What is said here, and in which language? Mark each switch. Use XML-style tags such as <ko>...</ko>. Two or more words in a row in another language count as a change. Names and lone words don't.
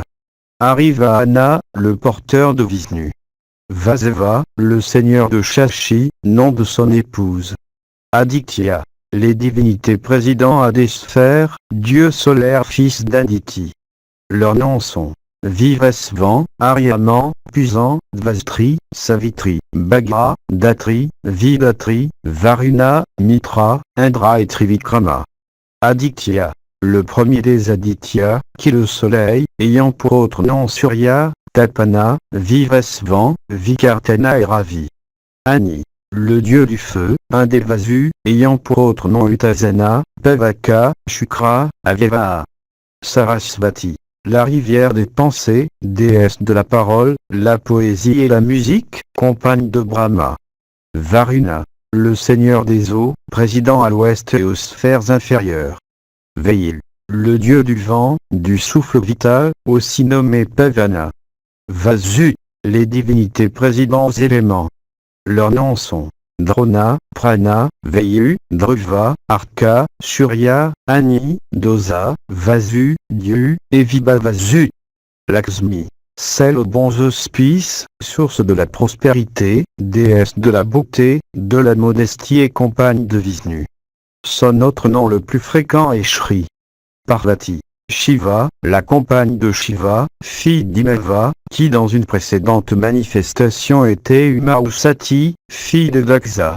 <fr>Arivahana, le porteur de Vishnu. Vaseva, le seigneur de Shashi, nom de son épouse. Aditya, les divinités présidant à des sphères, dieu solaire fils d'Aditi. Leurs noms sont Vivasvan, Aryaman, Pusan, Dvastri, Savitri, Bhagra, Datri, Vidatri, Varuna, Mitra, Indra et Trivikrama. Aditya, le premier des Adityas, qui est le soleil, ayant pour autre nom Surya, Tapana, Vivasvan, Vikartana et Ravi. Ani, le dieu du feu, un des Vasus, ayant pour autre nom Utasana, Pavaka, Shukra, Avyava. Sarasvati, la rivière des pensées, déesse de la parole, la poésie et la musique, compagne de Brahma. Varuna, le seigneur des eaux, président à l'ouest et aux sphères inférieures. Veil, le dieu du vent, du souffle vital, aussi nommé Pavana. Vasu, les divinités présidant aux éléments. Leurs noms sont Drona, Prana, Vayu, Dhruva, Arka, Surya, Ani, Dosa, Vasu, Dieu, et Vibhavasu. Lakshmi, celle aux bons auspices, source de la prospérité, déesse de la beauté, de la modestie et compagne de Vishnu. Son autre nom le plus fréquent est Shri. Parvati, Shiva, la compagne de Shiva, fille d'Imava, qui dans une précédente manifestation était Uma ou Sati, fille de Daksa.</fr>